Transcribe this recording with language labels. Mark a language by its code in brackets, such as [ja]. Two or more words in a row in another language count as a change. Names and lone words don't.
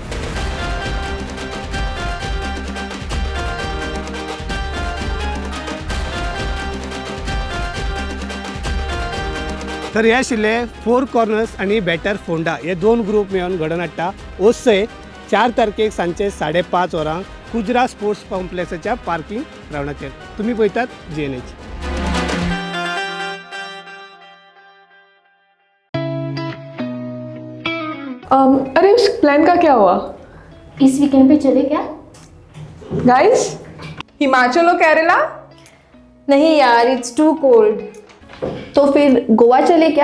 [kok] तर हे आशिल्ले फोर कॉर्नर्स आणि बेटर फोंडा हे दोन ग्रुप मेळून घडोवन हाडटा ओसय 4 तारखेक सांजचे 5:30 वरांक कुजरा स्पोर्ट्स कॉम्प्लेक्साच्या पार्किंग ग्रावंडाचेर. तुम्ही पळयतात GNH. [hi] अरे उस प्लान का क्या हुआ इस वीकेंड पे चले क्या? गाइस? हिमाचल और केरला? नहीं यार, [en] it's too cold. [hi] तो फिर गोवा चले क्या?